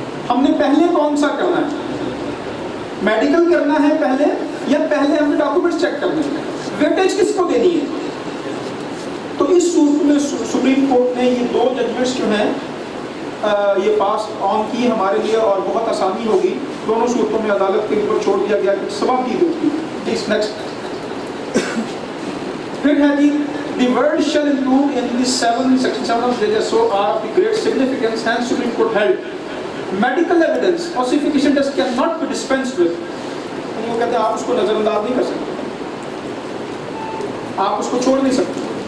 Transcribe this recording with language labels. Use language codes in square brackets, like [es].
[ur] ہم نے پہلے کون سا کرنا ہے, میڈیکل کرنا ہے پہلے یا پہلے ہم نے ڈاکومنٹ چیک کرنے ہیں, ویٹیج کس کو دینی ہے. تو اس صورت میں سپریم کورٹ نے یہ دو ججمنٹس جو ہیں یہ پاس آن کی ہمارے لیے, اور بہت آسانی ہوگی. دونوں صورتوں میں عدالت کے اوپر چھوڑ دیا گیا کہ سبب کی ہوتی ہے. نیکسٹ پھر ہے جی [en] the word shall include in the section 7 of JSO are of the great significance, hence Supreme Court held medical evidence falsification test cannot be dispensed with. [ur] وہ کہتے ہیں آپ اس کو نظر انداز نہیں کر سکتے, آپ اس کو چھوڑ نہیں سکتے.